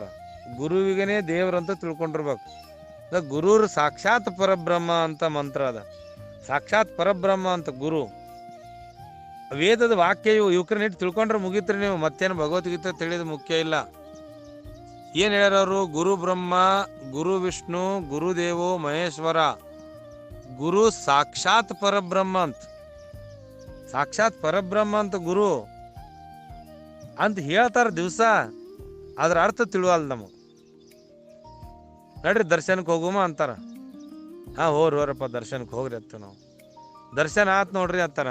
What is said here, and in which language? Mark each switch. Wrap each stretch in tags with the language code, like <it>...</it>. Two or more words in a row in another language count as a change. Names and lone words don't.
<kn>ಗುರುವಿಗನೇ ದೇವ್ರಂತ ತಿಳ್ಕೊಂಡಿರ್ಬೇಕು.</kn> <sa>ಗುರುರು ಸಾಕ್ಷಾತ್ ಪರಬ್ರಹ್ಮ</sa> <kn>ಅಂತ ಮಂತ್ರ ಅದ.</kn> <sa>ಸಾಕ್ಷಾತ್ ಪರಬ್ರಹ್ಮ</sa> <kn>ಅಂತ ಗುರು. ವೇದದ ವಾಕ್ಯ ಇವ್ರನ್ನಿಟ್ಟು ತಿಳ್ಕೊಂಡ್ರೆ ಮುಗಿತ್ರಿ ನೀವು. ಮತ್ತೇನು ಭಗವದ್ಗೀತೆ ತಿಳಿದು ಮುಖ್ಯ ಇಲ್ಲ. ಏನ್ ಹೇಳ್ಯಾರವರು?</kn> <sa>ಗುರು ಬ್ರಹ್ಮ, ಗುರು ವಿಷ್ಣು, ಗುರುದೇವೋ ಮಹೇಶ್ವರ, ಗುರು ಸಾಕ್ಷಾತ್ ಪರಬ್ರಹ್ಮ ಅಂತ. ಸಾಕ್ಷಾತ್ ಪರಬ್ರಹ್ಮ</sa> <kn>ಅಂತ ಗುರು ಅಂತ ಹೇಳ್ತಾರ ದಿವಸ. ಅದ್ರ ಅರ್ಥ ತಿಳುವಲ್ಲ ನಮಗೆ. ನಡ್ರಿ ದರ್ಶನಕ್ಕೆ ಹೋಗುಮ ಅಂತಾರ. ಹೋರಪ್ಪ ದರ್ಶನಕ್ಕೆ ಹೋಗ್ರಿ ಅತ್ತ. ನಾವು ದರ್ಶನ ಆತ್ ನೋಡ್ರಿ ಅಂತಾರ.</kn>